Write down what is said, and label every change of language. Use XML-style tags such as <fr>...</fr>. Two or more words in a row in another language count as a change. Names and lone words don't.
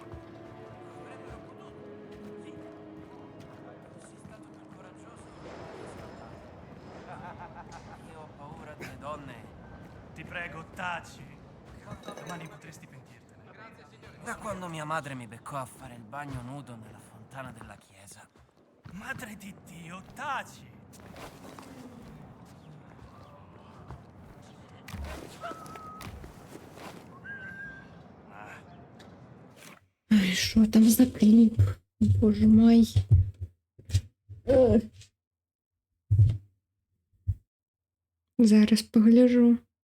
<it>Io ho paura delle donne. Ti prego, taci. Domani potresti pentirtene. Da quando mia madre mi beccò a fare il bagno nudo nella fontana della chiesa. Madre di Dio, taci.</it> <uk>Ай, що там за кліп? Боже мой. Зараз погляжу.</uk>